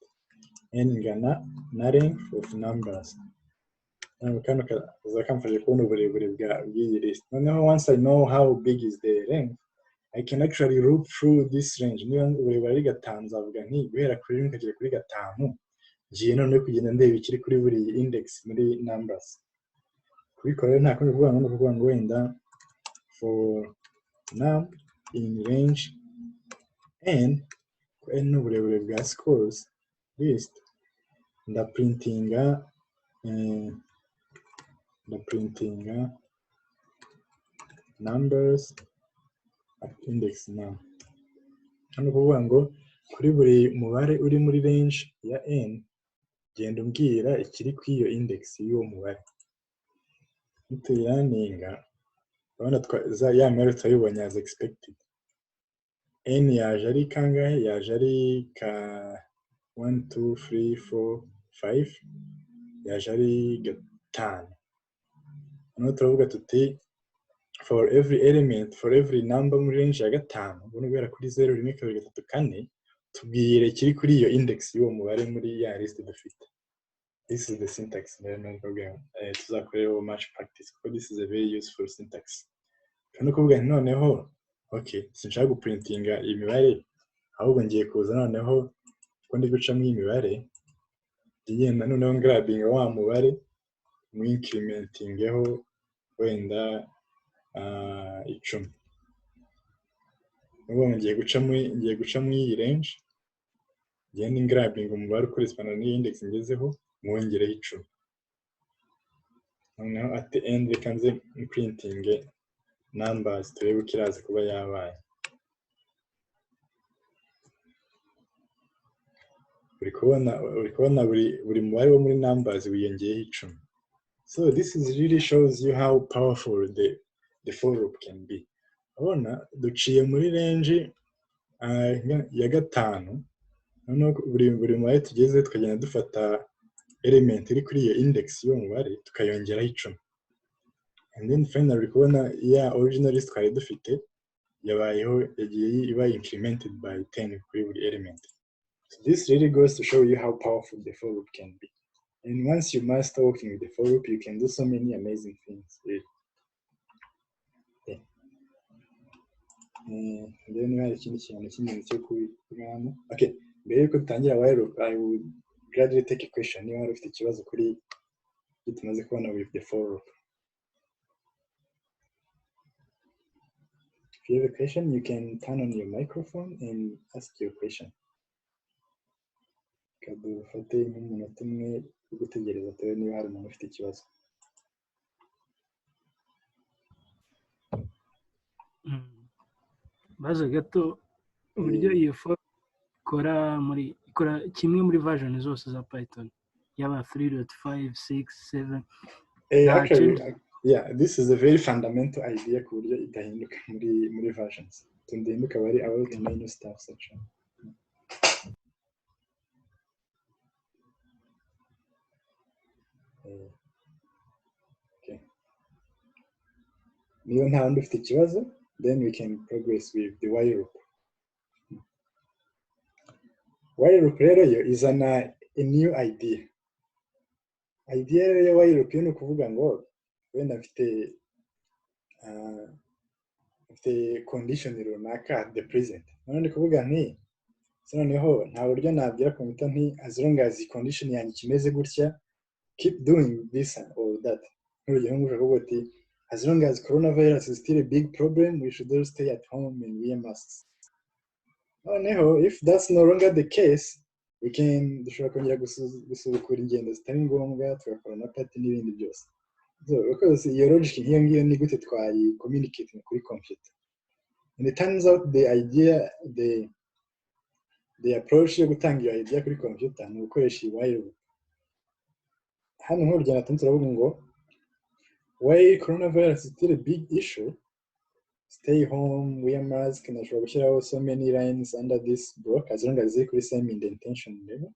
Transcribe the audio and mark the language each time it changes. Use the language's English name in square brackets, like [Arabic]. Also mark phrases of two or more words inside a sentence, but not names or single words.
[Kinyarwanda] N ingana na [English] length of numbers. [Kinyarwanda] Kano kaza kamfashe kubona uburebure bw'iyi list. [English] Noneho once I know how big is the length, I can actually loop through this range. [Kinyarwanda] Niba uburebure ari 5 nzavuga nti guhera kuri 1 kugera kuri 5 ngiye none kugenda ndeba ikiri kuri buri index muri numbers. Kubikora nta kundi kuvuga ngo wenda [English] for num in range n [Kinyarwanda] n'uburebure bwa [English] scores list ndaprintinga numbers at index num. [Kinyarwanda] Hano kuvuga ngo kuri buri mubare uri muri range ya n genda umbwira ikiri ku iyo index y'uwo mubare. Nituyiraninga urabona ya mibare tuyibonye [English] as expected. [Kinyarwanda] N yaje ari kangahe? Yaje ari ka 1 2 3 4 5 yaje ari 5. Hano turavuga tuti [English] for every element, for every number [Kinyarwanda] muri range ya 5 ubona guhera kuri 0 1 2 3 4 tubwire kiri kuri iyo index y'uwo mubare muri ya list dufite. [English] This is the syntax no problem. Tuzakoreho much practice because this is a very useful syntax. [Kinyarwanda] Kandi kuvuga noneho okay sinshaka guprintinga imibare ahubwo ngiye kuza noneho ko ndi gucamo imibare ngenda noneho grabbing wa mubare mu incrementingeho wenda 10. Ubwo ngiye gucamo iyi range ngenda grabbing umubare ukorespana n'iyi index ngezeho mwongereho 10. Noneho [English] at the end [Kinyarwanda] reka nze [English] printing numbers [Kinyarwanda] turebe kiraza kuba yabaye. Uri kubona buri mubare wo muri numbers wiyongeyeho 10. [English] So this is really shows you how powerful the for loop can be. [Kinyarwanda] Urabona duciye muri range ya gatanu, noneho buri mubare tugeze tukagenda dufata element iri kuri iyo index y'uwo mubare tukayongeraho 10, [English] and then finally [Kinyarwanda] kubona ya [English] original list [Kinyarwanda] twari dufite yagiye iba [English] incremented by 10 [Kinyarwanda] kuri buri element. [English] So this really goes to show you how powerful the for loop can be. And once you master working with the for loop, you can do so many amazing things. [Kinyarwanda] Okay. [English] Then we have [Kinyarwanda] ikindi kintu cy'ingenzi cyo kubigamo. [English] Okay, [Kinyarwanda] mbere yuko dutangira [English] while loop, I would gladly take a question. [Kinyarwanda] Niba wari ufite ikibazo kuri ibyo tumaze kubona [English] with the for loop. If you have a question, you can turn on your microphone and ask your question. [Kinyarwanda] Kadufate nk'umunota umwe wo gutegereza turebe niba hari umuntu ufite ikibazo. Baza gato uburyo iyo for ikora kimwe muri version zose za Python, yaba 3.5, 6, 7. [English] Actually, yeah, this is a very fundamental idea [Kinyarwanda] ku buryo idahinduka muri [English] versions. Tundahinduka bari about the menu stuff section. Okay. [Kinyarwanda] Niba nta wundi ufite ikibazo, [English] then we can progress with the while loop. While loop [Kinyarwanda] rero yo izana [English] a new idea. [Kinyarwanda] Idea ya while loop ni ukuvuga ngo wenda mfite condition runaka [English] at the present. [Kinyarwanda] None ndi kuvuga nti noneho nta buryo nabwira computer nti [English] as long as [Kinyarwanda] condition yanjye kimeze gutya, [English] keep doing this or that. [Kinyarwanda] Urugero nguvuga ati [English] as long as coronavirus is still a big problem, we should all stay at home and wear masks. [Kinyarwanda] Noneho [English] if that's no longer the case, we can [Kinyarwanda] dushobora kongera gusubukura ingendo zitari ngombwa, tugakora na party n'ibindi byose. [English] So because [Kinyarwanda] iyo logic nk'iyo ngiyo ni gute twari communicating kuri computer. [English] And it turns out the idea, the approach [Kinyarwanda] yo gutanga iyo idea kuri computer ni ugukoresha [English] while loop. [Kinyarwanda] Hano nk'urugero natanze turavuga ngo [English] why coronavirus is still a big issue, stay home, wear mask, and [Kinyarwanda] nashobora gushyiraho [English] so many lines under this block as long as [Kinyarwanda] ziri kuri [English] same indentation level.